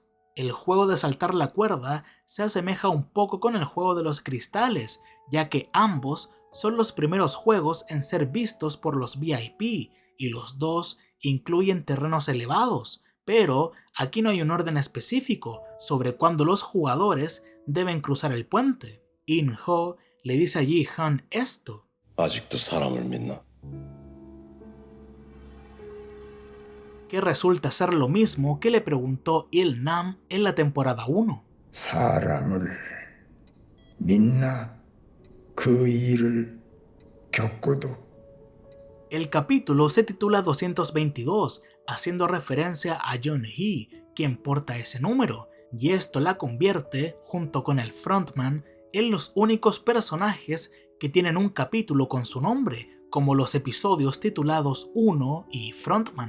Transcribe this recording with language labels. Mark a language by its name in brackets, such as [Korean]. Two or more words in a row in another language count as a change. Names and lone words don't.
[Spanish] El juego de saltar la cuerda se asemeja un poco con el juego de los cristales, ya que ambos son los primeros juegos en ser vistos por los VIP, y los dos incluyen terrenos elevados, pero aquí no hay un orden específico sobre cuándo los jugadores deben cruzar el puente. In-ho le dice a Ji-han esto. [Korean] 아직도 사람을 믿나? [Spanish] Que resulta ser lo mismo que le preguntó Il-nam en la temporada 1. [Korean] 사람을 믿나? 그 일을 겪어도. [Spanish] El capítulo se titula 222, haciendo referencia a Yeon-hee, quien porta ese número, y esto la convierte, junto con el frontman, en los únicos personajes que tienen un capítulo con su nombre, como los episodios titulados 1 y Frontman.